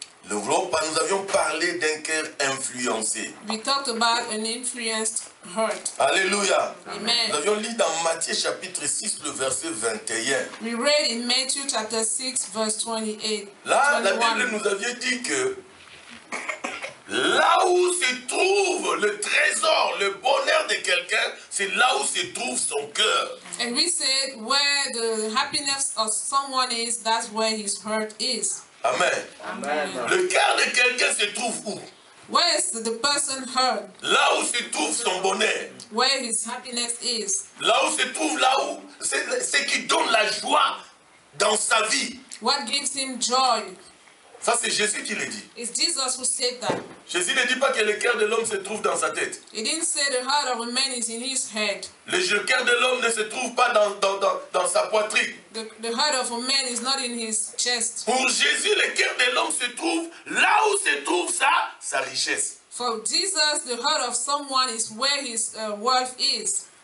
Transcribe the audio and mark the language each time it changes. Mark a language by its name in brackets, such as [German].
[French] Nous avions parlé d'un cœur influencé. [English] We talked about an influenced heart. [French] Alléluia. [English] Amen. [French] Nous avions lu dans Matthieu chapitre 6, le verset 21. [English] We read in Matthew chapter 6, verse 28. [French] Là, la [English] 21. [French] Bible nous avait dit que là où se trouve le trésor, le bonheur de quelqu'un, c'est là où se trouve son cœur. [English] And we said where the happiness of someone is, that's where his heart is. Amen. Amen. [French] Le cœur de quelqu'un se trouve où? [English] Where is the person's heart? [French] Là où se trouve son bonheur. [English] Where his happiness is. [French] Là où se trouve, là où c'est ce qui donne la joie dans sa vie. [English] What gives him joy? [French] Ça, c'est Jésus qui le dit. [English] It's Jesus who said that. [French] Jésus ne dit pas que le cœur de l'homme se trouve dans sa tête. [English] He didn't say the heart of a man is in his head. [French] Le cœur de l'homme ne se trouve pas dans sa poitrine. [English] The heart of a man is not in his chest. [French] Pour Jésus, le cœur de l'homme se trouve là où se trouve sa richesse. [English] For Jesus, the heart of someone is where his wealth is.